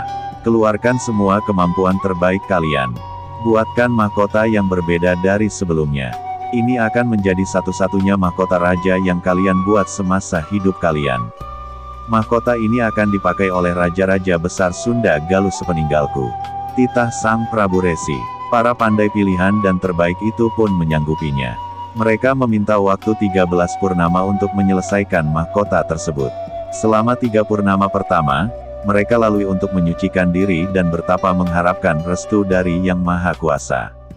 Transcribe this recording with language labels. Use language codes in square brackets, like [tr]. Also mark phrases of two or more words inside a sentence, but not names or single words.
[id] Keluarkan semua kemampuan terbaik kalian. Buatkan mahkota yang berbeda dari sebelumnya. Ini akan menjadi satu-satunya mahkota raja yang kalian buat semasa hidup kalian. Mahkota ini akan dipakai oleh Raja-Raja Besar Sunda Galuh sepeninggalku. Titah sang Prabu Resi. Para pandai pilihan dan terbaik itu pun menyanggupinya. Mereka meminta waktu 13 purnama untuk menyelesaikan mahkota tersebut. Selama 3 purnama pertama, mereka lalui untuk menyucikan diri dan bertapa mengharapkan restu dari Yang Maha Kuasa.